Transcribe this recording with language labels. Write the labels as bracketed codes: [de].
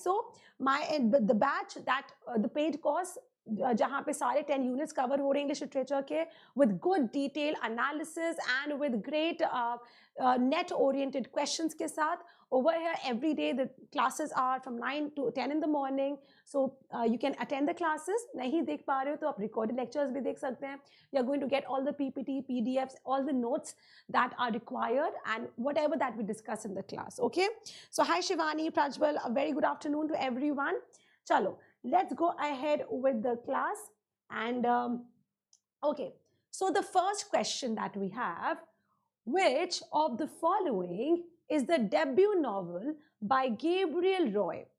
[en] So the batch that the paid course, [hi] जहाँ पे सारे [en] 10 units cover [hi] हो रहे [en] English literature के with good detail analysis and with great net oriented questions [hi] के साथ. [en] Over here every day the classes are from 9 to 10 in the morning, so you can attend the classes. [hi] नहीं देख पा रहे हो तो आप [en] recorded lectures [hi] भी देख सकते हैं. [en] You're going to get all the PPT, PDFs, all the notes that are required and whatever that we discuss in the class. Okay, so hi Shivani, Prajwal, a very good afternoon to everyone. Chalo, let's go ahead with the class. And okay, so the first question that we have, which of the following is the debut novel by Gabriel Roy?